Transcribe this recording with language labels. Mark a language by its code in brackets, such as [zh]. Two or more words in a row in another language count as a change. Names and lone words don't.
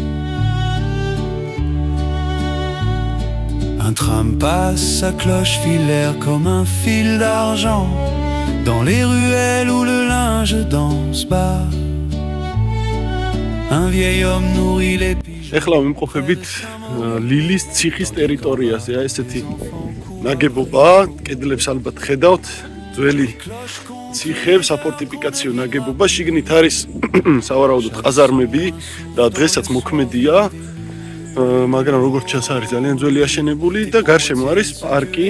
[fr] Un tram passe, sa cloche filaire comme un fil d'argent. Dans les ruelles où le linge danse bas, un vieil homme nourrit les pigeons. [ka] ეხლა ვიმყოფებით ლილის ციხის ტერიტორიაზე, ესეთი ნაგებობა, კედლებს ალბათ ხედავთ, ძველი ციხე, საფორტიფიკაციო ნაგებობა, შიგნით არის სავარაუდოდ ყაზარმები და დღესაც მოქმედია, მაგრამ როგორც ჩანს არის ძალიან ძველი აშენებული და გარშემო არის პარკი.